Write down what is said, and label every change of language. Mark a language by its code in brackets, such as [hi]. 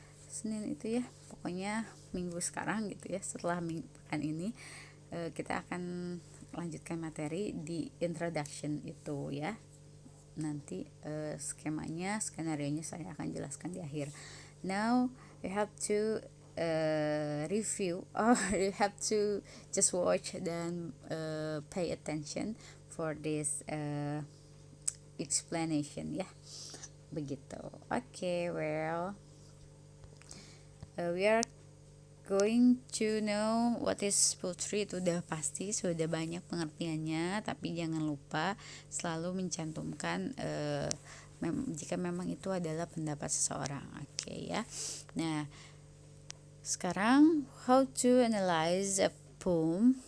[id] Senin itu ya, pokoknya minggu sekarang gitu ya. Setelah pekan ini kita akan lanjutkan materi di introduction itu ya. Nanti skemanya, skenario-nya saya akan jelaskan di akhir. [en] Now you have to review or you have to just watch dan pay attention for this explanation ya. [id] Begitu. [en] Okay, well, we are going to know what is poetry. [id] Itu udah pasti, sudah banyak pengertiannya, tapi jangan lupa selalu mencantumkan jika memang itu adalah pendapat seseorang. Oke ya. Nah, sekarang [en] how to analyze a poem.